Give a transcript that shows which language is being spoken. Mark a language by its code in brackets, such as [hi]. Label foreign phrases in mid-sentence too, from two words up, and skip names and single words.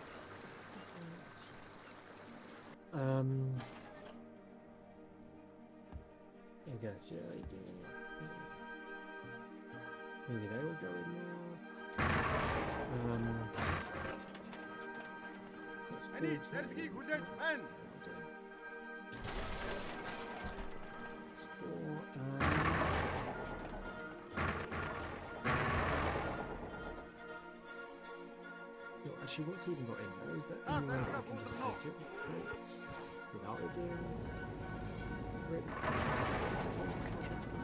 [en] I guess, yeah, maybe they will go in there. So it's [mn] Таны зарилгийг хүлээж байна. [en] It's for, actually, what's even got in there? Is that any way that I can just take it with tanks without it being really casualties?